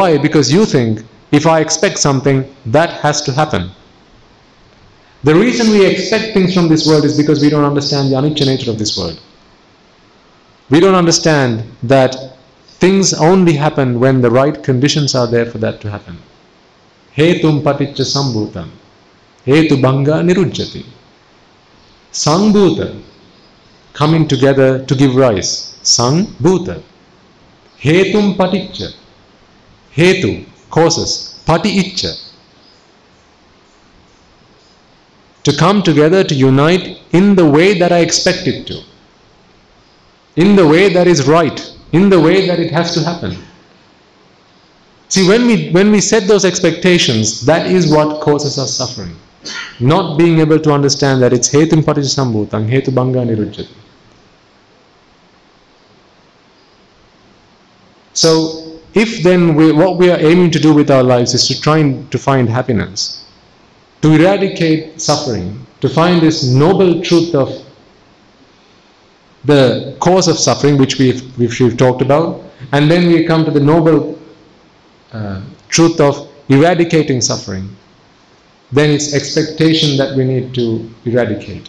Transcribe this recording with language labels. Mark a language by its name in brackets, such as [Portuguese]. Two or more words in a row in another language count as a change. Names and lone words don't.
[English] Because you think, if I expect something, that has to happen. The reason we expect things from this world is because we don't understand the anicca nature of this world. We don't understand that things only happen when the right conditions are there for that to happen. [Pali] Hetum paticca sambhutam. Hetu bhanga nirujjati. Sangbhuta, [English] coming together to give rise. [Pali] Sangbhuta. Hetum paticca. Hetu, causes. Paticca. [English] To come together, to unite in the way that I expect it to. In the way that is right. In the way that it has to happen. See, when we set those expectations, that is what causes us suffering. Not being able to understand that it's [Pali] hetum paticca sambhutam, hetu bhanga nirujjati. [English] So, if then what we are aiming to do with our lives is to try to find happiness, to eradicate suffering, to find this noble truth of the cause of suffering, which we've talked about, and then we come to the noble truth of eradicating suffering, then it's expectation that we need to eradicate.